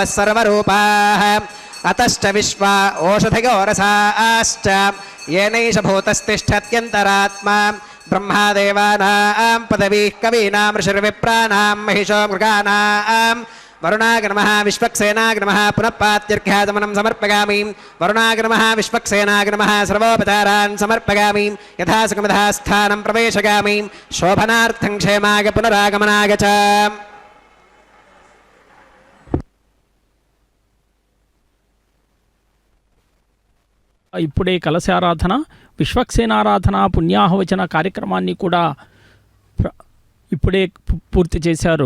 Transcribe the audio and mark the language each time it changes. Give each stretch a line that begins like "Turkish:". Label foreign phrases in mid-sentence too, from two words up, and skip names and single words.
Sanskrit: सर्वरूपाः अतश्च विश्वा ओषधयो रसाश्च येनैष भूतस्तिष्ठत्यन्तरात्मा ब्रह्मादेवानां पदवीः कवीनां ऋषिर्विप्राणां महिषो मृगाणां वरुणाग्नमः विश्वक्सेनाग्नमः पुनः पात्यर्घ्याचमनं समर्पयामि वरुणाग्नमः विश्वक्सेनाग्नमः सर्वोपचारान् समर्पयामि यथा सुखमधा स्थानं प्रवेशयामि शोभनार्थं क्षेमाय पुनरागमनाय च।
Telugu: ఇప్పుడే కలశారాధన విశ్వక్సేనారాధన పుణ్యాహవచన కార్యక్రమాన్ని కూడా ఇప్పుడే పూర్తి చేశారు.